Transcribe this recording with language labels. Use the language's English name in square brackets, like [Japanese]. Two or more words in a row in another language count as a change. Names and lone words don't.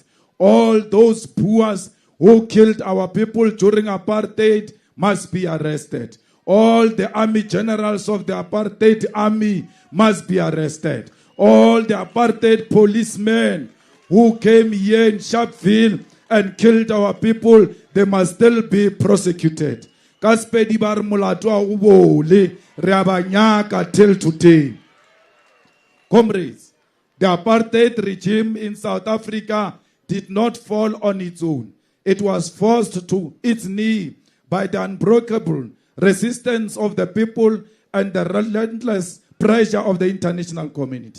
[English] All those Boers who killed our people during apartheid must be arrested. All the army generals of the apartheid army must be arrested. All the apartheid policemen who came here in Sharpeville and killed our people, they must still be prosecuted. [Northern Sotho] Kaspedi bar molato a ubole re a ba nyaka [English] till today. Comrades, the apartheid regime in South Africa did not fall on its own. It was forced to its knee by the unbreakable resistance of the people and the relentless pressure of the international community.